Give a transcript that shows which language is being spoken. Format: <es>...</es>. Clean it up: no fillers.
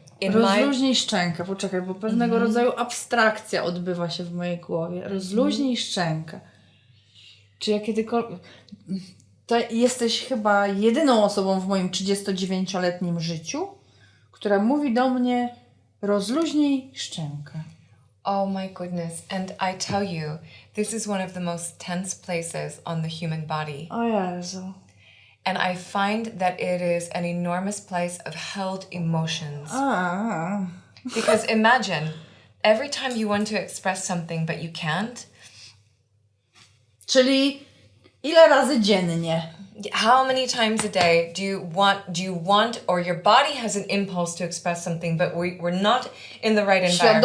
<pl>Rozluźnij szczękę, poczekaj, bo pewnego rodzaju abstrakcja odbywa się w mojej głowie. Rozluźnij szczękę. Czy ja kiedykolwiek... To jesteś chyba jedyną osobą w moim 39-letnim życiu, która mówi do mnie rozluźnij szczękę.</pl> <en>Oh my goodness. And I tell you, this is one of the most tense places on the human body.</en> <pl>O Jezu.</pl> <en>And I find that it is an enormous place of held emotions. Because imagine, every time you want to express something but you can't.</en> <pl>Czyli ile razy dziennie?</pl> <en>How many times a day do you want, or your body has an impulse to express something, but we're not in the right environment</en>